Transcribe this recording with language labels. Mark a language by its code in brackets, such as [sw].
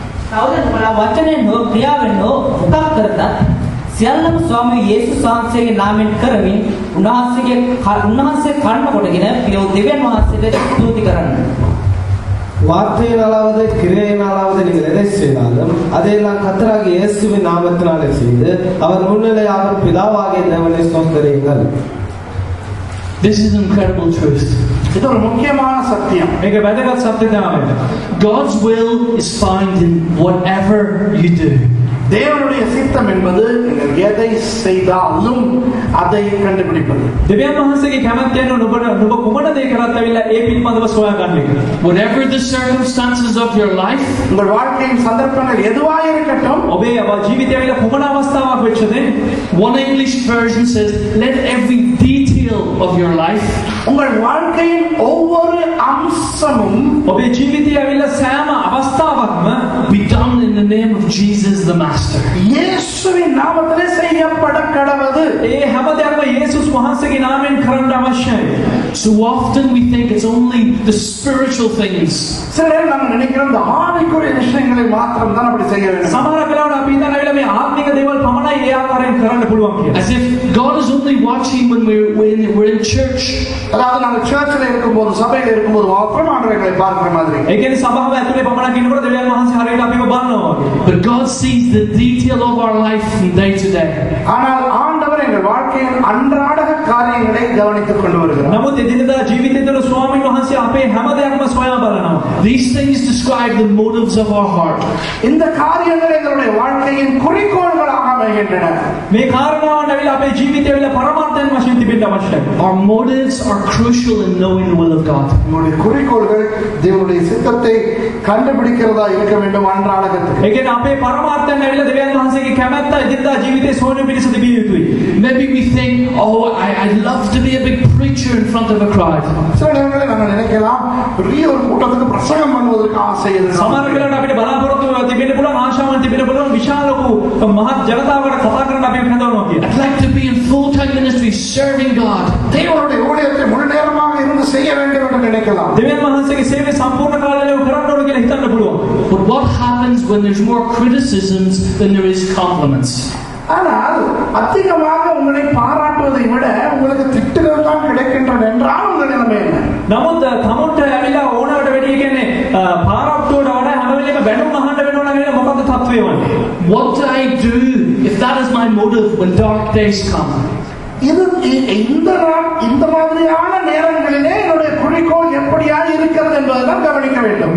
[si] තවද නුඹලා වචනෙන් හෝ ක්‍රියාවෙන් හෝ මොකක් කරතත් සියල්ලම ස්වාමී යේසුස් වහන්සේගේ නාමයෙන් කරමින් උන්වහන්සේ කර්ම කොටගෙන පියෝ දෙවියන් වහන්සේට ස්තුති කරන්න. [ta] வார்த்தையினாலாவது கிரியையினாலாவது நீங்கள் எதை செய்தாலும் அதையெல்லாம் கர்த்தராகிய இயேசுவின் நாமத்தினாலே செய்து அவர் முன்னிலையாக பிதாவாகிய தேவனை ஸ்தோத்திரியுங்கள். [en] This is incredible truth. [ta] இது ஒரு முக்கியமான சத்தியம். [si] මේක වැදගත් සත්‍යතාවයක්. [en] God's will is found in whatever you do. [ta] தேவனுடைய சித்தம் என்பது நீங்கள் எதை செய்தாலும் அதை கண்டுபிடிப்பது. [si] දෙවියන් වහන්සේගේ කැමැත්තෙන් නුඹ කුමන දේ කරත් ඇවිල්ලා ඒ පිළිබඳව සොයා ගන්න එක. [en] Whatever the circumstances of your life, [ta] உங்கள் வாழ்க்கையின் சந்தர்ப்பங்கள் எதுவாக இருக்கட்டும், [si] ඔබේ ජීවිතය ඇවිල්ලා කුමන අවස්ථාවක් වෙච්චද? [en] one English version says, let every detail of your life, [ta] உங்கள் வாழ்க்கையின் ஒவ்வொரு அம்சமும் [si] ඔබේ ජීවිතය ඇවිල්ලා සෑම අවස්ථාවක්ම [en] be done in the name of Jesus the Master. [ta] இயேசுவின் நாமத்திலே செய்யப்பட கடவுது. [si] ඒ හැම දෙයක්ම යේසුස් වහන්සේගේ නාමයෙන් කරන්න අවශ්‍යයි. [en] So often we think it's only the spiritual things. [ta] சில நேரம் நாம் நினைக்கிறோம் இந்த ஆவிக்குரிய விஷயங்களை மாத்திரம் தான் அப்படி செய்ய வேண்டும். [si] සමහර වෙලාවට අපි හිතන ඇවිල්ලා මේ ආත්මික දේවල් පමණයි ඒ ආකාරයෙන් කරන්න පුළුවන් කියලා. [en] As if God is only watching when we're in church. [ta] அதாவது நாங்கள் சர்ச்சில் இருக்கும்போது, சபையில் இருக்கும்போது மாத்திரம் ஆண்டவரை பார்க்கிற மாதிரி. [si] ඒ කියන්නේ සභාව ඇතුලේ පමණක් ඉන්නකොට දෙවියන් වහන්සේ හරියට අපිව බලනවා වගේ. [en] But God sees the detail of our life from day to day. [ta] ஆனால் ஆண்டவர் எங்கள் வாழ்க்கையின் அன்றாட காரியங்களை கவனித்துக் கொண்டு வருகிறார். [si] නමුත් එදිනදා ජීවිතේ තුළ ස්වාමීන් වහන්සේ අපේ හැම දෙයක්ම සොයා බලනවා. [en] These things describe the motives of our heart. [ta] இந்த காரியங்கள் எங்களுடைய வாழ்க்கையின் குறிக்கோள்களாக அமைகின்றன. [si] මේ කාරණාවන් ඇවිල්ලා අපේ ජීවිතය ඇවිල්ලා පරමාර්ථයෙන් වශයෙන් තිබෙන්න අවශ්‍යයි. [en] Our motives are crucial in knowing the will of God. [ta] நம்முடைய குறிக்கோள்கள் தேவனுடைய சித்தத்தை கண்டுபிடிக்கிறதா இருக்க வேண்டும் அன்றாடகத்துக்கு. [si] ඒ කියන්නේ අපේ පරමාර්ථයෙන් ඇවිල්ලා දෙවියන් වහන්සේගේ කැමැත්ත එදිනදා ජීවිතේ සොයන පිණිස තිබිය යුතුයි. [en] Maybe we think, oh, I'd love to be a big preacher in front of a crowd. [ta] சில நேரங்களில் நாங்கள் நினைக்கலாம் பெரிய ஒரு கூட்டத்துக்கு பிரசங்கம் பண்ணுவதற்கு ஆசை எதிர்பார்க்கிறோம். [si] සමහර වෙලාවට අපිට බලාපොරොත්තු තිබෙන්න පුළුවන් ආශාවන් තිබෙන්න පුළුවන් විශාල වූ මහත් ජනතාවකට කතා කරන්න අපි හදනවා කියලා. [en] I'd like to be in full-time ministry serving God. [ta] தேவனுடைய ஊழியத்தை முழு நேரமாக இருந்து செய்ய வேண்டும் என்று நினைக்கலாம். [si] දෙවියන් වහන්සේගේ සේවය සම්පූර්ණ කාලයම කරන්න ඕන කියලා හිතන්න පුළුවන්. [en] But what happens when there's more criticisms than there is compliments? [ta] ஆனால் அதிகமாக உங்களை பாராட்டுவதை விட உங்களுக்கு திட்டுகள் தான் கிடைக்கின்றன என்றால் உங்கள் நிலைமை என்ன? [si] නමුත් තමුන්ට ඇවිල්ලා ඕනවට වැඩි කියන්නේ පාරාප්තුවට වඩා හැම වෙලේම බැනුම් අහන්න වෙනවා නම් මොකද්ද තත්ත්වය වන්නේ? [en] What do I do if that is my motive when dark days come? [ta] இந்த மாதிரியான நேரங்களிலே என்னுடைய குறிக்கோள் எப்படியாக இருக்கிறது என்பதைதான் கவனிக்க வேண்டும்.